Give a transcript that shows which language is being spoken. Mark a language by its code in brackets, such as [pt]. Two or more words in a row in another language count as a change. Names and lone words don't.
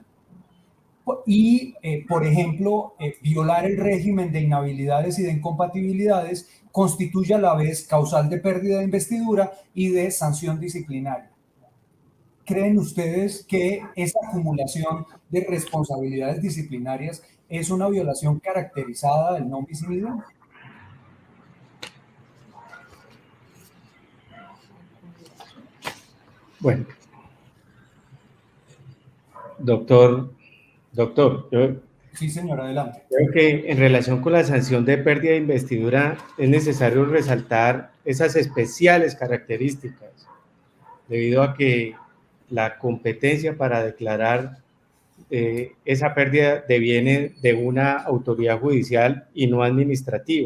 [es] Y, por ejemplo, violar el régimen de inhabilidades y de incompatibilidades constituye a la vez causal de pérdida de investidura y de sanción disciplinaria. ¿Creen ustedes que esa acumulación de responsabilidades disciplinarias es una violación caracterizada del [la] non bis in idem? [es] Bueno, doctor, yo Sí, señor, adelante. creo que en relación con la sanción de pérdida de investidura es necesario resaltar esas especiales características, debido a que la competencia para declarar esa pérdida deviene de una autoridad judicial y no administrativa.